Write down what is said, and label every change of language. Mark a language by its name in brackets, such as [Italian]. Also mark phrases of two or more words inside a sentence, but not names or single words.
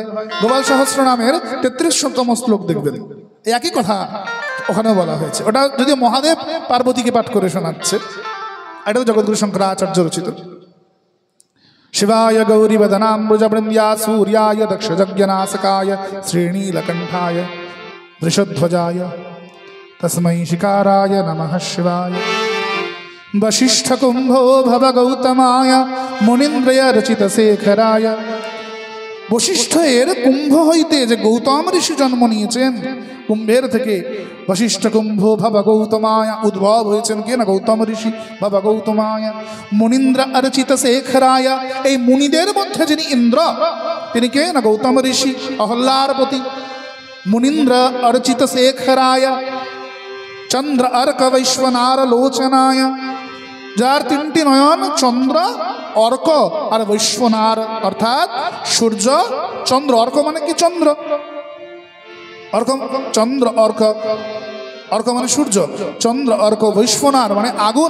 [Bangla] গোপাল সহস্র নামের 33তম শ্লোক দেখবেন, একই কথা ওখানেও বলা হয়েছে। ওটা যদি মহাদেব পার্বতীকে পাঠ করে শোনাচ্ছে, এটাও জগদ্গুরু শঙ্করাচার্য রচিত। [Sanskrit] শিবায় গৌরী বদনাম্বুজবৃন্দ্যা সূর্যায় দক্ষযজ্ঞনাশকায় শ্রীনীলকণ্ঠায় वृषध्वजाय तस्मै शिकाराय नमः शिवाय। वशिष्ठकुम्भो भव गौतमाय मुनीन्द्रय रचित शेखराय। [Bangla] বশিষ্ঠের কুম্ভ হইতে যে গৌতম ঋষি জন্ম নিয়েছেন, কুম্ভের থেকে [Sanskrit] বশিষ্ঠ কুম্ভ ভাবা গৌতমায় [Bangla] উদ্ভব হয়েছেন কে না গৌতম ঋষি [Sanskrit] ভাবা গৌতমায়। মুনীন্দ্র অর্চিত শেখরায়, [Bangla] এই মুনিদের মধ্যে যিনি ইন্দ্র তিনি কে না গৌতম ঋষি অহল্যার পতি। মুনীন্দ্র অর্চিত শেখরায় চন্দ্র अर्क वैश्वनार लोचनाय, যার তিনটি নয়ন চন্দ্র অর্ক আর বৈশ্বনার, অর্থাৎ সূর্য চন্দ্র। অর্ক মানে কি চন্দ্র, অর্ক চন্দ্র অর্ক, অর্ক মানে সূর্য, চন্দ্র অর্ক বৈশ্বনার মানে আগুন।